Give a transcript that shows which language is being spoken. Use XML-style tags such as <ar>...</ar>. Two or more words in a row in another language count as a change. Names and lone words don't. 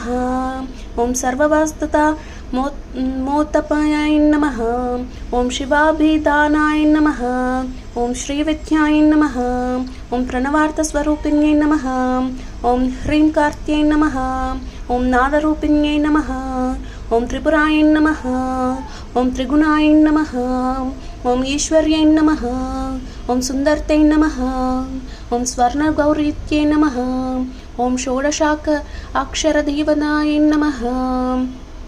<sa>ॐ सर्ववस्तुता मोतपाय नमः। ॐ शिवाभिधानाय नमः। ॐ श्रीविद्याय नमः। ॐ प्रणवार्थस्वरूपिण्यै नमः। ॐ ह्रीं कार्त्यै नमः। ॐ नादरूपिण्यै नमः। ఓం త్రిపురాయ నమః ఓం త్రిగుణాయ నమః ఓం ఈశ్వర్యై నమః ఓం సుందర్తై నమః ఓం స్వర్ణగౌరీత్యై నమః ఓం షోడశాక్షరదేవతాయై నమః</sa>